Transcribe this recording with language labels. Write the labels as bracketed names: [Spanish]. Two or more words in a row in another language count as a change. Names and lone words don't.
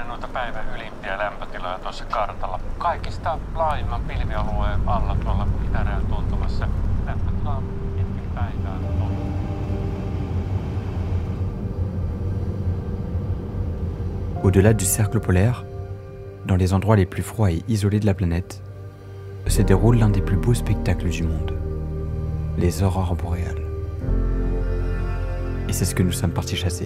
[Finnish] päivän ylimpiä lämpötiloja tuossa kartalla. Kaikista laajimman pilvialueen alla tuolla itärajan tuntumassa lämpötila on pitkin päivää ollut. [French] Au-delà du cercle polaire, dans les endroits les plus froids et isolés de la planète, se déroule l'un des plus beaux spectacles du monde, les aurores boréales. Et c'est ce que nous sommes partis chasser.